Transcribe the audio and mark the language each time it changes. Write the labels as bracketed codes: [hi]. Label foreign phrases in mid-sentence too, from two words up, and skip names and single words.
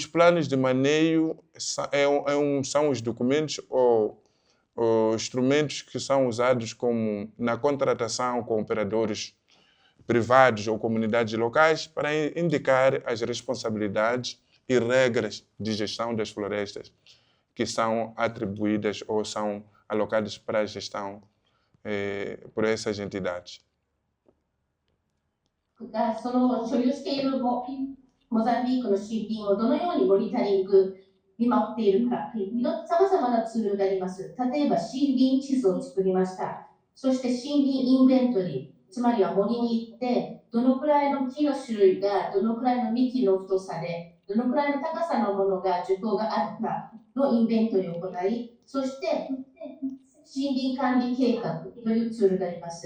[pt] planos de manejo são os documentos ou instrumentos que são usados na contratação com operadores privados ou comunidades locais para indicar as responsabilidades e regras de gestão das florestas que são atribuídas ou são alocadas para a gestão por essas entidades. [ja] その所有しているモザンビークの森林をどのようにモニタリング見守っているか、さまざまなツールがあります。例えば森林地図を作りました。そして森林インベントリー、つまりは森に行って、どのくらいの木の種類がどのくらいの幹の太さで、どのくらいの高さのものが樹高があるかのインベントリーを行い、そして森林管理計画というツールがあります。